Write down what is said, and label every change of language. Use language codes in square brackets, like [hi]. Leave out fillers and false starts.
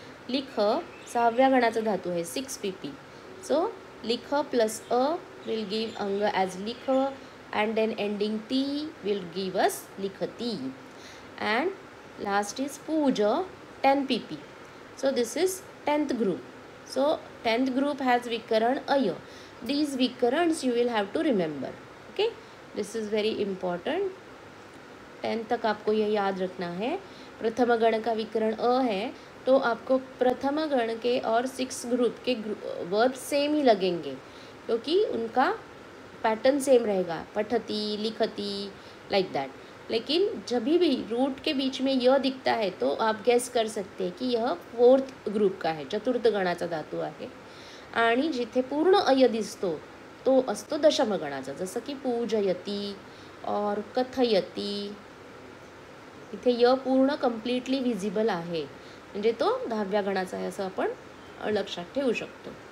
[mr] लिख 6व्या गणाचा धातू आहे [en] 6 pp. So लिख plus a will give अंग as लिख, अँड देन एंडिंग ती विल गिव अस लिखती. अँड लास्ट इज पूज 10 pp. So this is 10th group. So 10th group has vikaran aya. These vikarans you will have to remember. Okay, this is very important. [hi] 10th तक आपको ये याद रखना है. प्रथम गण का विकरण अ है, तो आपको प्रथम गण के और 6 ग्रुप के वर्ब सेम ही लगेंगे, क्योंकि उनका पैटर्न सेम रहेगा, पठती लिखती लाइक दैट. लेकिन जब भी रूट के बीच में य दिखता है तो आप गैस कर सकते हैं कि यह फोर्थ ग्रुप का है, [mr] चतुर्थ गणाचा धातू आहे. आणि जिथे पूर्ण अय दिसतो तो असतो दशम गणाचा, जसं की पूजयती और कथयती. इथे य पूर्ण कम्प्लिटली विजिबल आहे, म्हणजे तो 10व्या गणाचा आहे असं आपण लक्षात ठेवू शकतो.